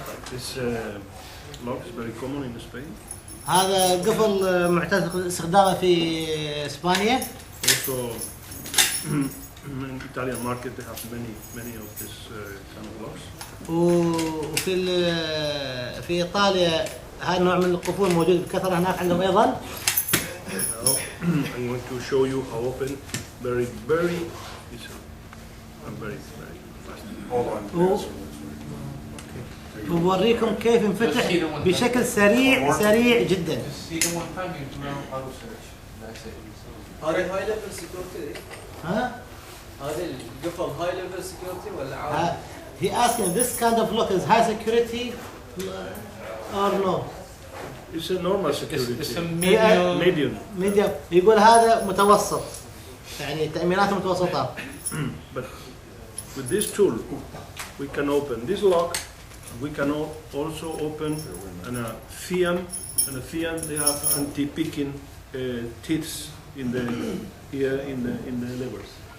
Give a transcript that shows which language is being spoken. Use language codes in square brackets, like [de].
[en] This lock is very common in Spain. [ar] هذا قفل معتاد استخدامه في اسبانيا. [en] Also, in Italian market they have many of this kind of locks. [ar] وفي في ايطاليا هذا النوع من القفول موجود بكثره هناك عندهم ايضا. [en] Now I'm going to show you how open very easily and very fast. Hold on. [ar] وبوريكم كيف ينفتح بشكل سريع جدا. هذا [en] هاي ليفل سكيورتي؟ [ar] ها؟ هذا القفل [en] هاي ليفل سكيورتي [ar] ولا عادي؟ [en] He asking this kind of lock is high security or no? It's a normal security. It's a medium. Medium. [ar] يقول هذا متوسط، يعني تأميناته متوسطة. [en] But with this tool, we can open this lock. We can also open a FIAM, and a FIAM they have anti-picking teeth in the here in the levers.